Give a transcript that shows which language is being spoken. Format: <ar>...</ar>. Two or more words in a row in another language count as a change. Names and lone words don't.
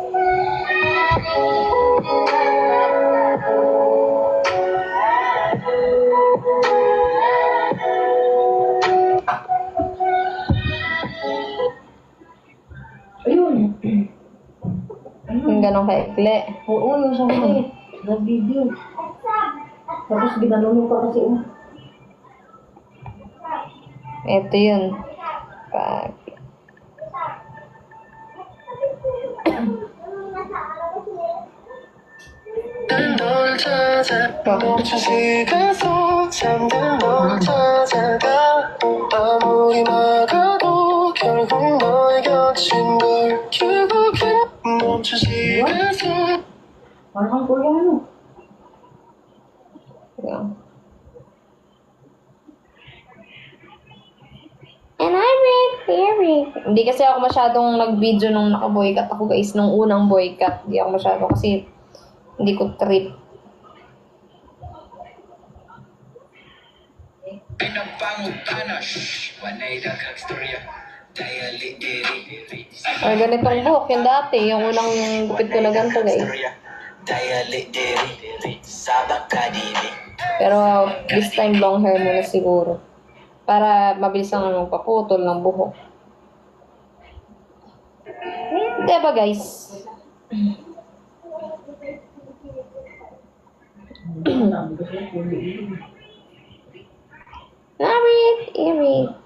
<tl>Ayun. Yung ganong kaikli. Oo, yung sa akin. Nag-video. Tapos ginano mo pa kasi Ito yun. Pag...</tl> <ko>널 찾아 멈추지 계속 잠든 널 찾아가 아무리 막아도 결국 너의 곁인 걸 결국엔 멈추지 계속</ko> <tl>parang Koreano. Yan.</tl> <en>And I read theory.</en> <tl>Hindi kasi ako masyadong nag-video nung naka-boycott ako guys. Nung unang boycott. Hindi ako masyadong kasi hindi ko trip. Or ganitong buhok yung dati. Yung unang gupit ko na ganito guys. Pero</tl> <en>this time long hair</en> <tl>muna siguro. Para mabilis ang magpaputol ng buhok. Diba guys? Narit, Iri.</tl>